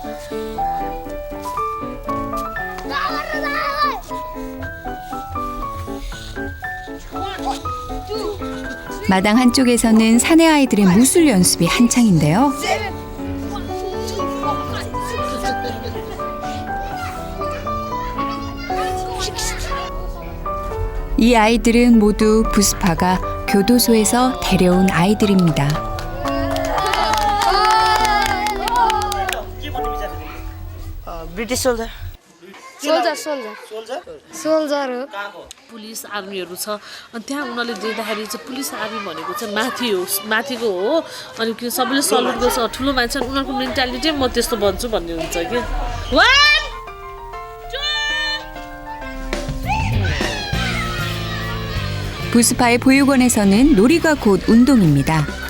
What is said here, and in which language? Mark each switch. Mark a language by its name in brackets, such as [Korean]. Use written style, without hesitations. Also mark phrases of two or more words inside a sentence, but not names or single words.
[Korean] 마당 한쪽에서는 사내 아이들의 무술 연습이 한창인데요. 이 아이들은 모두 부스파가 교도소에서 데려온 아이들입니다. [English] British soldier [Nepali] सोल्जर हो पुलिस आर्मीहरू छ अनि त्यहाँ उनीहरूले देख्दाखेरि चाहिँ पुलिस आर्मी भनेको चाहिँ माथि हो माथिको हो अनि कि सबैले सल्युट गर्छ ठुलो मान्छे उनीहरूको मेन्टालिटी म त्यस्तो भन्छु भन्ने हुन्छ कि [Korean] 부스파의 보육원에서는 놀이가 곧 운동입니다.